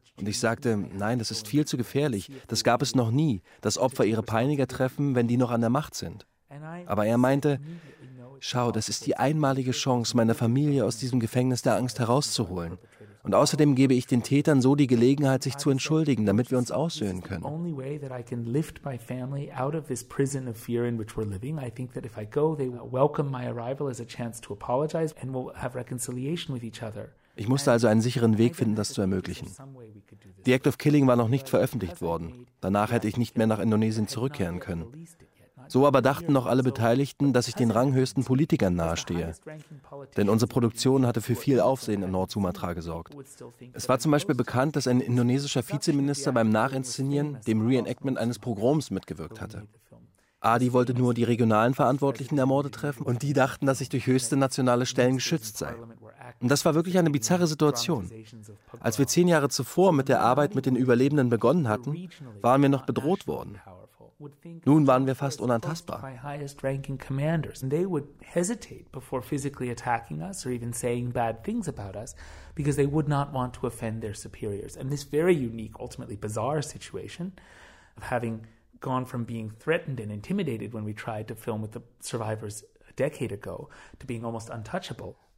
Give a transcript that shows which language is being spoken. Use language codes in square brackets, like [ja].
[de] Und ich sagte, nein, das ist viel zu gefährlich. Das gab es noch nie, dass Opfer ihre Peiniger treffen, wenn die noch an der Macht sind. Aber er meinte, schau, das ist die einmalige Chance, meine Familie aus diesem Gefängnis der Angst herauszuholen. Und außerdem gebe ich den Tätern so die Gelegenheit, sich zu entschuldigen, damit wir uns aussöhnen können. [en] Only way that I can lift my family out of this prison of fear in which we're living. I think that if I go, they will welcome my arrival as a chance to apologize and we'll have reconciliation with each other. [de] Ich musste also einen sicheren Weg finden, das zu ermöglichen. The Act of Killing war noch nicht veröffentlicht worden. Danach hätte ich nicht mehr nach Indonesien zurückkehren können. So aber dachten noch alle Beteiligten, dass ich den ranghöchsten Politikern nahestehe. Denn unsere Produktion hatte für viel Aufsehen in Nord-Sumatra gesorgt. Es war zum Beispiel bekannt, dass ein indonesischer Vizeminister beim Nachinszenieren dem Reenactment eines Pogroms mitgewirkt hatte. Adi wollte nur die regionalen Verantwortlichen der Morde treffen und die dachten, dass ich durch höchste nationale Stellen geschützt sei. Und das war wirklich eine bizarre Situation. Als wir 10 Jahre zuvor mit der Arbeit mit den Überlebenden begonnen hatten, waren wir noch bedroht worden. Nun waren wir fast unantastbar. [en] My highest ranking commanders, and they would hesitate before physically attacking us or even saying bad things about us, because they would not want to offend their superiors. And this very unique, ultimately bizarre situation of having gone from being threatened and intimidated when we tried to film with the survivors a decade ago to being almost untouchable.